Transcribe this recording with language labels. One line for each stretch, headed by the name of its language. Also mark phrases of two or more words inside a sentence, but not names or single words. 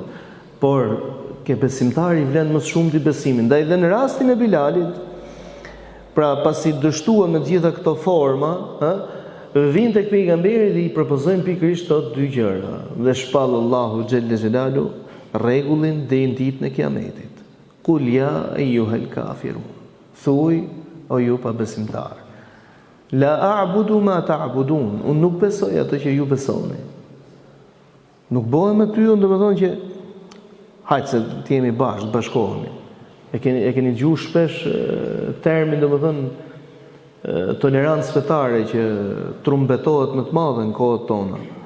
Albanian: Por ke besimtari vlen më shumë ti besimin. Ndaj dhe në rastin e Bilalit, pra pasi dështua me gjitha këto forma, vinë tek pejgamberi dhe i propozojnë pikërisht këto dy gjëra. Dhe shpall Allahu
Arabic: جل جلاله
Albanian: rregullin deri në ditën e Kiametit.
Arabic: قل يا أيها الكافرون.
Albanian: Thuaj o ju pa besimtar.
Arabic: لا أعبد ما تعبدون.
Albanian: Unë nuk besoj ato që ju besoni. Nuk bëhem me ty, domethënë që hajtë se të jemi bashkë, të bashkohemi. E keni dëgjuar shpesh termin domethënë tolerancë fetare që trumbetohet më të madhe në kohët tona.